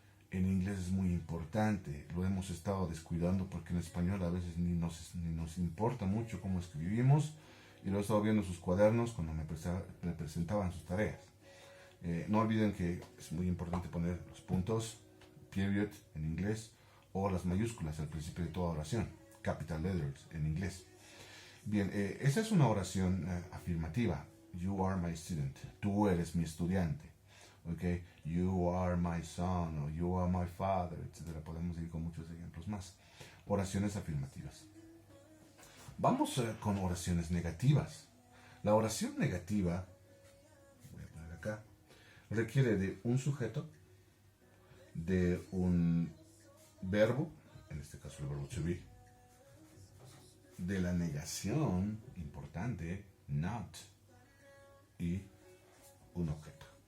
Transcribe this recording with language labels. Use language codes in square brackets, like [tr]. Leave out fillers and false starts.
[es] En inglés es muy importante, lo hemos estado descuidando porque en español a veces ni nos importa mucho cómo escribimos, y lo he estado viendo en sus cuadernos cuando me presentaban sus tareas. No olviden que es muy importante poner los puntos, period en inglés, o las mayúsculas al principio de toda oración, capital letters en inglés. Bien, esa es una oración afirmativa. [en] You are my student. [es] Tú eres mi estudiante. [en] Okay? You are my son, o you are my father, etc. [es] Podemos ir con muchos ejemplos más. Oraciones afirmativas. Vamos con oraciones negativas. La oración negativa, voy a poner acá, requiere de un sujeto, de un verbo, en este caso el verbo to be, de la negación, importante, not, y un objeto.